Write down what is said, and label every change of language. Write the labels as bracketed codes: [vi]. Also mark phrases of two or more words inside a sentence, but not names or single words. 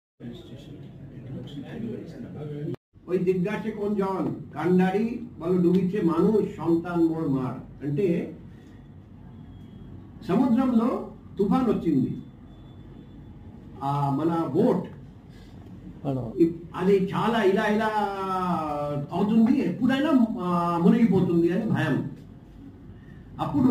[bn] ওই জিজ্ঞাসে কোন জন কান্ডারি বলো ডুবিছে মানুষ সন্তান মোর মার [te] అంటే సముద్రంలో తుఫాన్ వచ్చింది మన బోట్ అది చాలా ఇలా ఇలా అవుతుంది ఎప్పుడైనా మునిగిపోతుంది అని భయం అప్పుడు